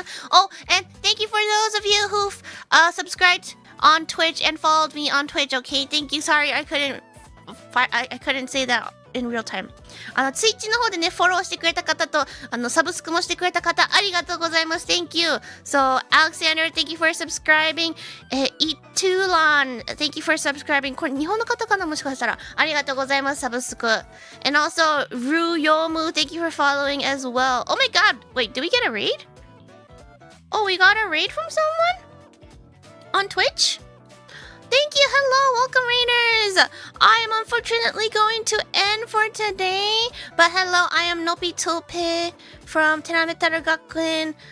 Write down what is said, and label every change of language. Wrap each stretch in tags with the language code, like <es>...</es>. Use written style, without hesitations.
<en>Oh, and thank you for those of you who've subscribed on Twitch and followed me on Twitch. Okay, thank you. Sorry, I couldn't say that in real time.</en> <ja>ツイッチの方でね、フォローしてくれた方と、サブスクもしてくれた方、ありがとうございます。</ja> <en>Thank you. So, Alexander, thank you for subscribing. Itulan, thank you for subscribing.</en> <ja>これ日本の方かな、もしかしたら。ありがとうございます、サブスク。</ja> <en>And also, Ruyomu, thank you for following as well. Oh my god, wait, did we get a raid? Oh, we got a raid from someone? On Twitch? Thank you. Hello. Welcome, Raiders. I am unfortunately going to end for today. But hello, I am Nopi Tulpe from Tenametaru Gakuen.</en>